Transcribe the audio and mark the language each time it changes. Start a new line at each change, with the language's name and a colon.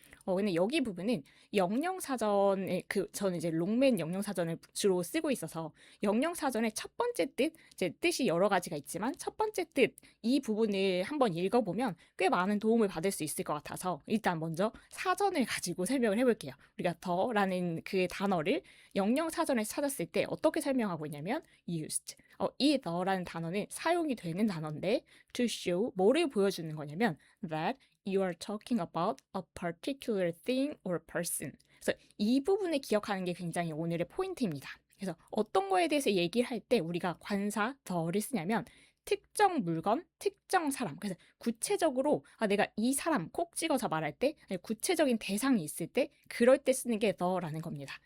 Korean: 근데 여기 부분은 영영사전에 저는 이제 롱맨 영영사전을 주로 쓰고 있어서 영영사전의 첫 번째 뜻, 이제 뜻이 여러 가지가 있지만 첫 번째 뜻 이 부분을 한번 읽어보면 꽤 많은 도움을 받을 수 있을 것 같아서 일단 먼저 사전을 가지고 설명을 해볼게요. 우리가 더라는 그 단어를 영영사전에서 찾았을 때 어떻게 설명하고 있냐면 used. 이 the라는 단어는 사용이 되는 단어인데
English: to show
Korean: 뭐를 보여주는 거냐면
English: that you are talking about a particular thing or person.
Korean: 그래서 이 부분을 기억하는 게 굉장히 오늘의 포인트입니다. 그래서 어떤 거에 대해서 얘기를 할 때 우리가 관사 더를 쓰냐면 특정 물건, 특정 사람. 그래서 구체적으로 내가 이 사람 콕 찍어서 말할 때 구체적인 대상이 있을 때 그럴 때 쓰는 게 the라는 겁니다.